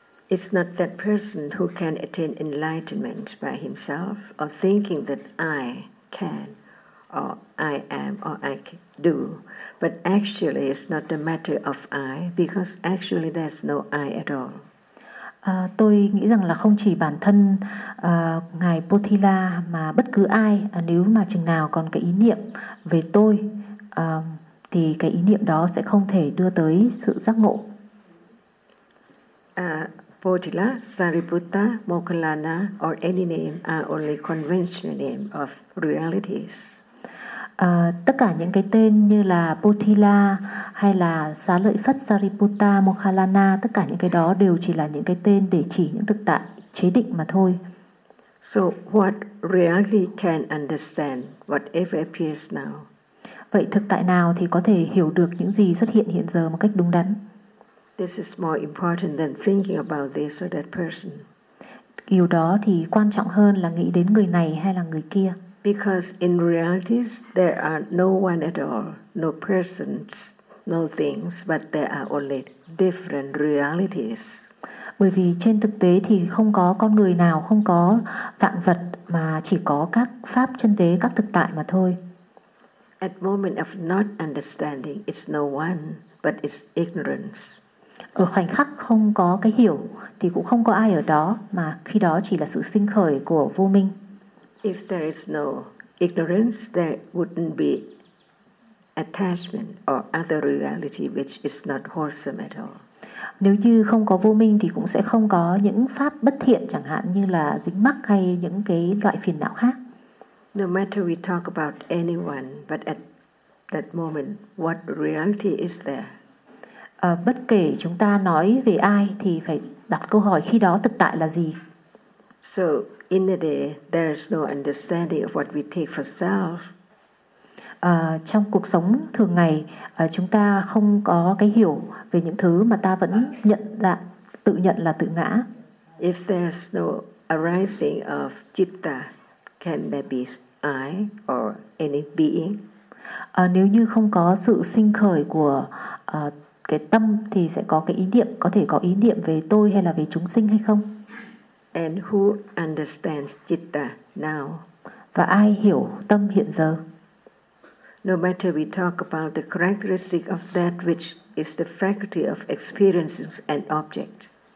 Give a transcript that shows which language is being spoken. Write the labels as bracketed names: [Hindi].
[English] It's not that person who can attain enlightenment by himself or thinking that I can or I am or I can do. But actually it's not a matter of I, because actually there's no I at all. [Vietnamese] Tôi nghĩ rằng là không chỉ bản thân Ngài Bodhila mà bất cứ ai, nếu mà chừng nào còn cái ý niệm về tôi thì cái ý niệm đó sẽ không thể đưa tới sự giác ngộ. [English] Bodhila, Sariputta, Moggallana or any name are only conventional name of realities. [Vietnamese] Tất cả những cái tên như là Bodhila hay là Xá Lợi Phất, Sariputta, Moggallana, tất cả những cái đó đều chỉ là những cái tên để chỉ những thực tại chế định mà thôi. [English] So what reality can understand whatever appears now? [Vietnamese] Vậy thực tại nào thì có thể hiểu được những gì xuất hiện hiện giờ một cách đúng đắn? [English] This is more important than thinking about this or that person. [Vietnamese] Điều đó thì quan trọng hơn là nghĩ đến người này hay là người kia. [English] Because in reality there are no one at all, no persons, no things, but there are only different realities. [Vietnamese] Bởi vì trên thực tế thì không có con người nào, không có vạn vật, mà chỉ có các pháp chân đế, các thực tại mà thôi. [English] At moment of not understanding, it's no one, but it's ignorance. [Vietnamese] Ở khoảnh khắc không có cái hiểu thì cũng không có ai ở đó, mà khi đó chỉ là sự sinh khởi của vô minh. [English] If there is no ignorance, there wouldn't be attachment or other reality which is not wholesome at all. [Vietnamese] Nếu như không có vô minh thì cũng sẽ không có những pháp bất thiện chẳng hạn như là dính mắc hay những cái loại phiền não khác. [English] No matter we talk about anyone, but at that moment, what reality is there? [Vietnamese] Bất kể chúng ta nói về ai thì phải đặt câu hỏi khi đó thực tại là gì? [English] So in the day, there is no understanding of what we take for self. [Vietnamese] Trong cuộc sống thường ngày, chúng ta không có cái hiểu về những thứ mà ta vẫn nhận là tự nhận là tự ngã. [English] If there is no arising of citta, can there be I or any being? [Vietnamese] Nếu như không có sự sinh khởi của cái tâm thì sẽ có cái ý niệm, có thể có ý niệm về tôi hay là về chúng sinh hay không? [English] And who understands citta now? [Vietnamese] Và ai hiểu tâm hiện giờ? [English] No matter we talk about the characteristic of that which is the faculty of experiencing an object.